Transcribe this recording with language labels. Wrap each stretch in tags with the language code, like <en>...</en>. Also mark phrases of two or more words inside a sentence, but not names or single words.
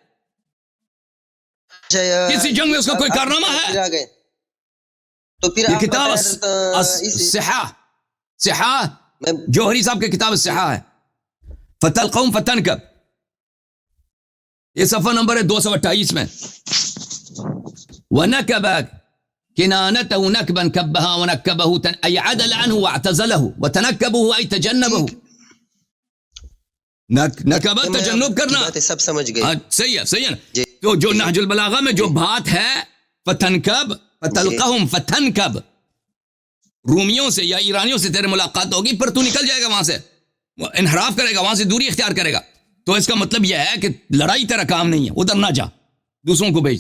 <ur>کسی جنگ میں اس کا کوئی کارنامہ ہے؟ تو پھر یہ کتاب صحاح جوہری صاحب کی کتاب صحاح ہے،</ur> <ar>فتلقوم فتنکب،</ar> <ur>یہ صفحہ نمبر ہے 228 میں.</ur> <ar>وَنَكَبَ كِنَانَتَهُ نَكْبًا كَبَّهَا وَنَكَّبَهُ أي عَدَلَ عنه وَاعْتَزَلَهُ وَتَنَكَّبُهُ أي تَجَنَّبَهُ.</ar> <ur>نکبہ تجنب کرنا، سب سمجھ گئے، صحیح ہے. تو جو نہج البلاغہ میں جو بات ہے</ur> <ar>فتنکب، فتلقہم فتنکب،</ar> <ur>رومیوں سے یا ایرانیوں سے تیرے ملاقات ہوگی پھر تو نکل جائے گا، وہاں سے انحراف کرے گا، وہاں سے دوری اختیار کرے گا. تو اس کا مطلب یہ ہے کہ لڑائی تیرا کام نہیں ہے، ادھر نہ جا، دوسروں کو بھیج دے.</ur>